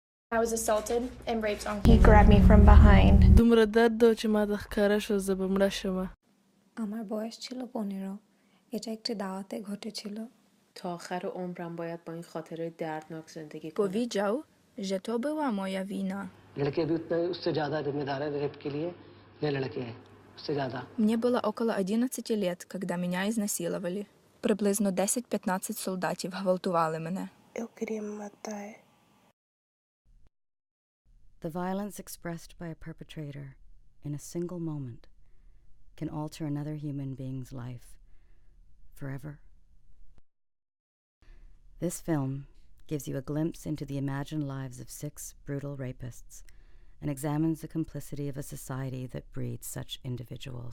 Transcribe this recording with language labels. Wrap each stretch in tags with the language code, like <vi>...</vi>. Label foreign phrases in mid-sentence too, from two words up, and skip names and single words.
<en>I was assaulted and raped on He camera. grabbed me from behind.</en> <ps>دومره درد داد چې ما د ښکاره شو زه به مړه شمه</ps> <bn>আমার বয়স ছিল 15 এটা একটি দাওয়াতে ঘটেছিল</bn> <fa>تا آخر عمرم باید با این خاطره دردناک زندگی کنم</fa> <pl>Powiedział, że to była moja wina.</pl> <hi>लड़के भी उतने उससे ज़्यादा जिम्मेदार है रेप के लिए ये लड़के हैं उससे ज़्यादा</hi> <ru>Мне было около 11 лет, когда меня изнасиловали.</ru> <uk>Приблизно 10-15 солдатів гвалтували мене.</uk> <pt>Eu queria me matar.</pt> <en>The violence expressed by a perpetrator in a single moment can alter another human being's life forever. This film gives you a glimpse into the imagined lives of 6 brutal rapists and examines the complicity of a society that breeds such individuals.</en>